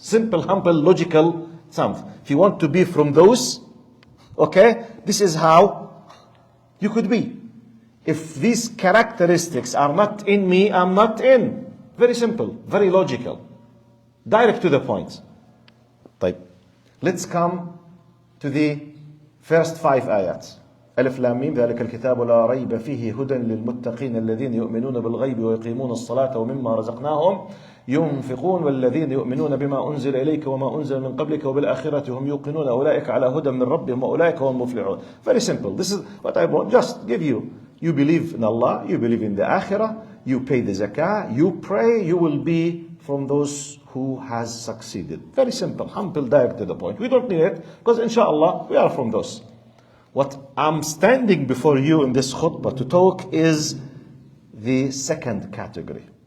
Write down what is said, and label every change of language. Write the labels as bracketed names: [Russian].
[English] Simple, humble, logical something. If you want to be from those, okay, this is how you could be. If these characteristics are not in me, I'm not in. Very simple, very logical. Direct to the point. طيب. Let's come to the first 5 ayats. [Arabic] ألف لام ميم ذلك الكتاب لا ريب فيه هدى للمتقين الذين يؤمنون بالغيب ويقيمون الصلاة ومما رزقناهم ينفقون والذين يؤمنون بما أنزل إليك وما أنزل من قبلك وبالآخرة هم يوقنون أولئك على هدى من ربهم وأولئك هم المفلحون. [English] Very simple. This is what I want. Just give you. You believe in Allah, you believe in the Akhirah, you pay the zakah, you pray, you will be from those who has succeeded. Very simple, humble, direct to the point. We don't need it because inshallah we are from those. What I'm standing before you in this khutbah to talk is the second category.